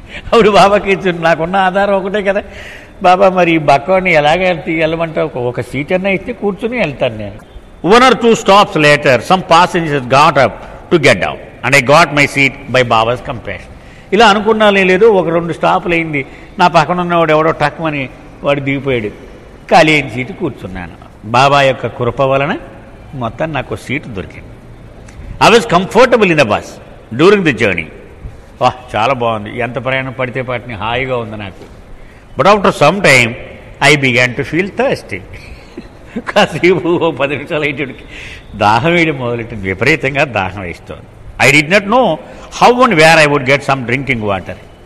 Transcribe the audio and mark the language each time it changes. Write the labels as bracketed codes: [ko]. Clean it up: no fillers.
[te] అప్పుడు బాబాకి నాకున్న ఆధారం ఒకటే కదా, బాబా మరి ఈ బక్కవాడిని ఎలాగ వెళ్ళమంటావు, ఒక సీట్ అన్నా ఇస్తే కూర్చుని వెళ్తాను నేను. [en] 1 or 2 stops later, some passengers got up to get down and I got my seat by Baba's compassion. [te] ఇలా అనుకున్నానే లేదు, ఒక 2 స్టాపులు అయింది, నా పక్కన ఉన్నవాడు ఎవడో టక్మని వాడు దిగిపోయాడు, ఖాళీ అయిన సీటు కూర్చున్నాను. బాబా యొక్క కృప వలన మొత్తం నాకు సీటు దొరికింది. [en] I was comfortable in the bus during the journey. [te] చాలా బాగుంది, ఎంత ప్రయాణం పడితే పాటిని హాయిగా ఉంది నాకు. [en] But after some time I began to feel thirsty. [te] కాసేపు 10 నిమిషాలు అయ్యేటికి దాహం వేయడం మొదలెట్టింది, విపరీతంగా దాహం వేస్తోంది. [en] I did not know how and where I would get some drinking water.